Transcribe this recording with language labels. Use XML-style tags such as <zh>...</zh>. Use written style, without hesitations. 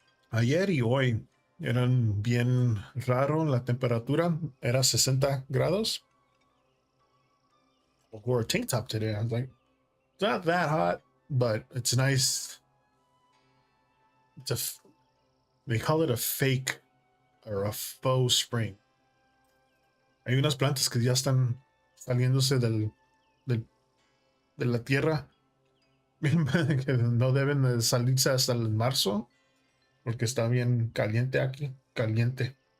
<es>Ayer y hoy eran bien raro la temperatura. Era 60 grados.</es> <en>I wore a tank top today. I was like, it's not that hot, but it's nice. It's they call it a fake or a faux spring.</en> <es>Hay unas plantas que ya están saliéndose del, de la tierra que no deben de salirse hasta el marzo porque está bien caliente aquí, caliente.</es>